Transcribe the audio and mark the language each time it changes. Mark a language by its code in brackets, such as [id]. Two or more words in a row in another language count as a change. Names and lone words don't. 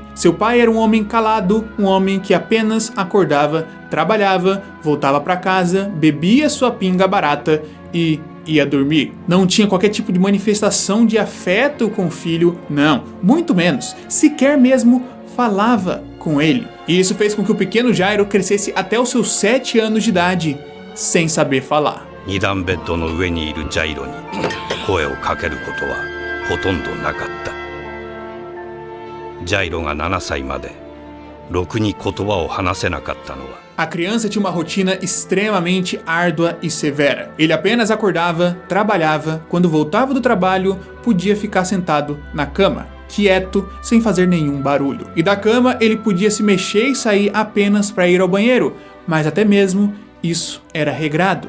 [pt] Seu pai era um homem calado, um homem que apenas acordava, trabalhava, voltava para casa, bebia sua pinga barata e ia dormir. Não tinha qualquer tipo de manifestação de afeto com o filho, não, muito menos, sequer mesmo falava com ele. E isso fez com que o pequeno Jairo crescesse até os seus 7 anos de idade, sem saber falar. [ja] 2 段ベッドの上にいるジャイロに声をかけることはほとんどなかった。ジャイロが7歳までろくに言葉を話せなかったのは [pt] A criança tinha uma rotina extremamente árdua e severa. Ele apenas acordava, trabalhava, quando voltava do trabalho, podia ficar sentado na cama, quieto, sem fazer nenhum barulho. E da cama ele podia se mexer e sair apenas para ir ao banheiro, mas até mesmo isso era regrado.